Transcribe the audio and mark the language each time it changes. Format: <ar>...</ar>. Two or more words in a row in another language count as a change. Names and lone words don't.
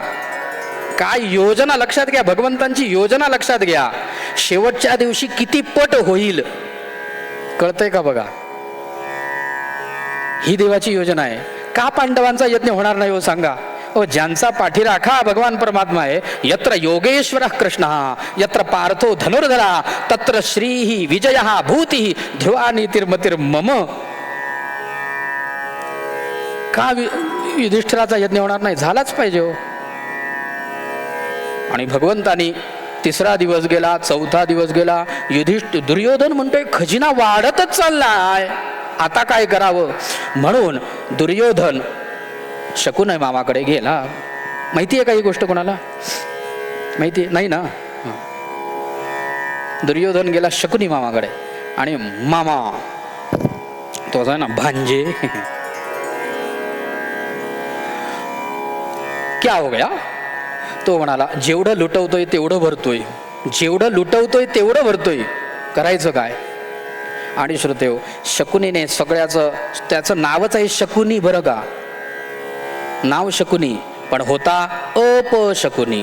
<mr>काय योजना लक्षात घ्या, भगवंतांची योजना लक्षात घ्या. शेवटच्या दिवशी किती पट होईल कळतंय का बघा. ही देवाची योजना आहे. का पांडवांचा यज्ञ होणार नाही हो सांगा. ज्यांचा पाठीराखा भगवान परमात्मा आहे.</mr> <sa>यत्र योगेश्वर कृष्ण यत्र पार्थो धनुर्धरा तत्र श्री विजय भूती ध्रुवा नीतिर्मतिर् मम.</sa> <mr>का युधिष्ठिराचा यज्ञ होणार नाही? झालाच पाहिजे हो. आणि भगवंतानी तिसरा दिवस गेला, चौथा दिवस गेला, दुर्योधन म्हणतोय खजिना वाढतच चाललाय, आता काय करावं. म्हणून दुर्योधन शकुनी मामाकडे गेला. माहिती आहे का ही गोष्ट कोणाला? माहिती नाही ना. दुर्योधन गेला शकुनी मामाकडे आणि मामा तो आहे ना</mr> <hi>भांजे, क्या हो गया.</hi> <mr>तो म्हणाला जेवढं लुटवतोय तेवढं भरतोय, जेवढं लुटवतोय तेवढं भरतोय, करायचं काय. आणि श्रोतेहो, शकुनीने सगळ्याचं, त्याचं नावच आहे शकुनी बरं का, नाव शकुनी, पण होता अपशकुनी.</mr>